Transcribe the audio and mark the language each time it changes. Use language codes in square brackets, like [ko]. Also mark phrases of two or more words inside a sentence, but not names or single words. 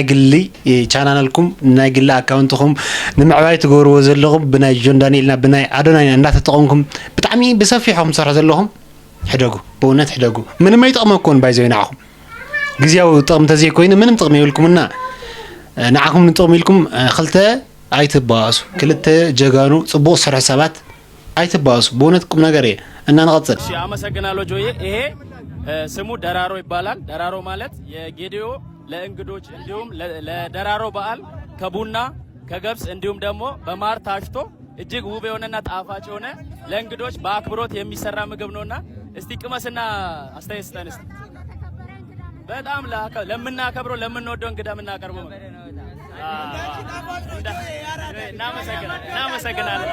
[ti] ግሊ ቻናልኩም ናይ ግሊ ኣካውንትኩም ንምዕባይ ትገብርዎ ዘለኹም ብናይ ጆን ዳንኤልና ብናይ ኣዶናይ እንዳተጠቀምኩም ብጣዕሚ ብሰፊሖም ሰርሑ ዘለኹም ሕደጉ በእውነት ሕደጉ [am] ምንም አይጠቅመኩም [ti] ባይዘይናኹም ግዚያው ጥቅም ተዘይ ኮይኑ ምንም ጥቅም ይብልኩምና ንዓኹም ንጥቅም ኢልኩም ክልተ ኣይትባሱ ክልተ ጀጋኑ ጽቡቅ ስራሕ ሰባት አይትባሱ [am] በእውነት ቁም ነገር እና እንቀጥል። እሺ አመሰግናለሁ ጆዬ። ይሄ ስሙ ደራሮ ይባላል። ደራሮ ማለት የጌዲዮ ለእንግዶች እንዲሁም ለደራሮ በዓል ከቡና ከገብስ እንዲሁም ደግሞ በማር ታሽቶ እጅግ ውብ የሆነና ጣፋጭ የሆነ ለእንግዶች በአክብሮት የሚሰራ ምግብ ነውና እስቲ ቅመስና አስተያየት ስጠን እስቲ። በጣም ለምናከብረው ለምንወደው እንግዳ የምናቀርበው እናመሰግናለን።